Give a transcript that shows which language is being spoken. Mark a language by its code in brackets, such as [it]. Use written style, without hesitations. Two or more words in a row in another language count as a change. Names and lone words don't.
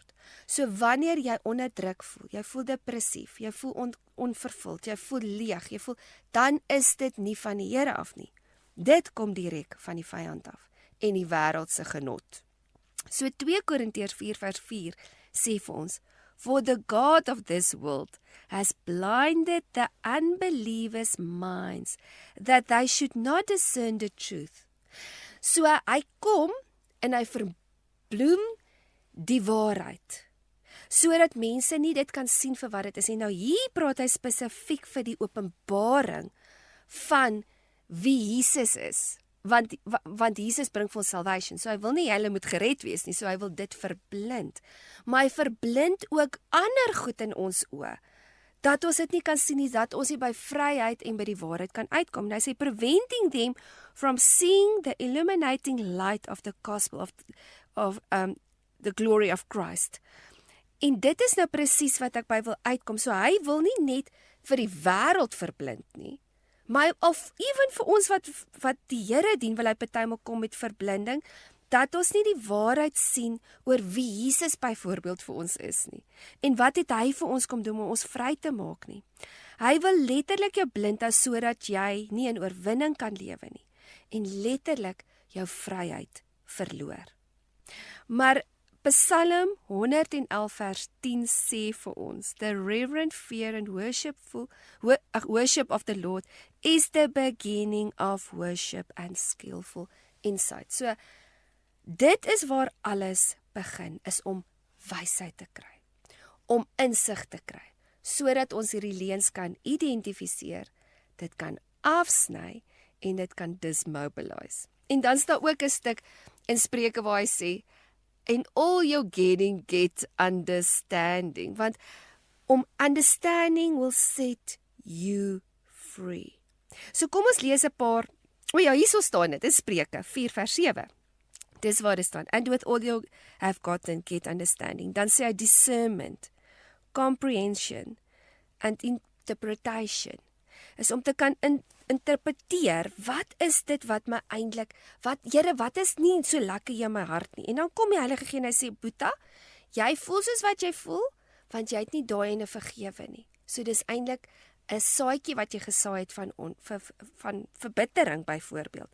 [af] So wanneer jy onder druk voel, jy voel depressief, jy voel onvervuld, jy voel leeg, dan is dit nie van die Here af nie. Dit kom direk van die vyand af en die wêreldse genot. So 2 Korintiërs 4 vers 4 sê vir ons, [en] For the God of this world has blinded the unbelievers' minds, that they should not discern the truth. [af] So hy kom en hy verbloem die waarheid, sodat mense nie dit kan sien vir wat dit is. En nou hier praat hy spesifiek vir die openbaring van wie Jesus is. Want Jesus bring vir ons salvation, so hy wil nie hulle moet gered wees nie, so hy wil dit verblind. Maar hy verblind ook ander goed in ons oë, dat ons dit nie kan sien nie, dat ons nie by vryheid en by die waarheid kan uitkom. En hy sê, [en] preventing them from seeing the illuminating light of the gospel of the glory of Christ. [af] En dit is nou presies wat ek by wil uitkom. So hy wil nie net vir die wêreld verblind nie, maar of even vir ons wat die Here dien, wil hy partymal kom met verblinding, dat ons nie die waarheid sien oor wie Jesus byvoorbeeld vir ons is nie. En wat het hy vir ons kom doen om ons vry te maak nie. Hy wil letterlik jou blind hou sodat jy nie in oorwinning kan lewe nie. En letterlik jou vryheid verloor. Maar Psalm 111 vers 10 sê vir ons, [en] the reverent fear and worship of the Lord is the beginning of worship and skillful insight. [af] So, dit is waar alles begin, is om wysheid te kry, om insig te kry, sodat ons hierdie leuns kan identifiseer, dit kan afsny en dit kan dismobilize. En dan is daar ook 'n stuk in Spreuke waar hy sê, [en] in all your getting, get understanding. Want understanding will set you free. [af] So kom ons lees 'n paar. Hierso staan dit in Spreuke 4 vers 7. Dis waar dit staan. [en] And with all you have gotten, get understanding. [af] Dan sê hy [en] discernment, comprehension and interpretation. [af] Is om te kan interpreteer, wat is dit wat my eintlik, Here, wat is nie so lekker in my hart nie. En dan kom die Heilige Gees en hy sê, Boeta, jy voel soos wat jy voel, want jy het nie daai ene vergewe nie. So dis eintlik 'n saadjie wat jy gesaai het van verbittering byvoorbeeld.